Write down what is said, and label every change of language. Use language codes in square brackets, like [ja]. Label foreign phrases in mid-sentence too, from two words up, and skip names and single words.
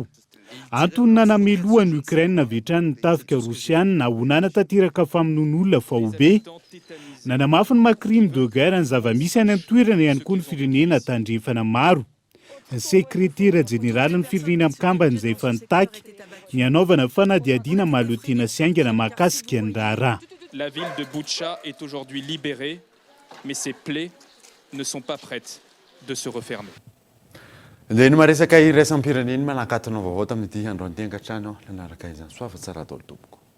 [mg] Antony nanamelohan'ny Ukraine vetrany tafika Rosiana ho nanatanteraka famonoan'olona Vaovao. Nanamafy ny [fr] crime de guerre [mg] ny zavamisy any amin'ny toerana ihany koa ny firenena tandrefana maro. Ny sekretera jeneraly ny firenena mikambana izay efa nitaky ny anaovana fanadiadiana mahaleo tena sy aingana mahakasika ny raharaha. [fr] La ville de Bucha est aujourd'hui libérée, mais ses plaies ne sont pas prêtes de se refermer. [mg] Dia ny maresaka iraisam-pirenena manakatona vaovao tamin'ity androany tengatrano nanaraka izany soava tsara atao tompoko.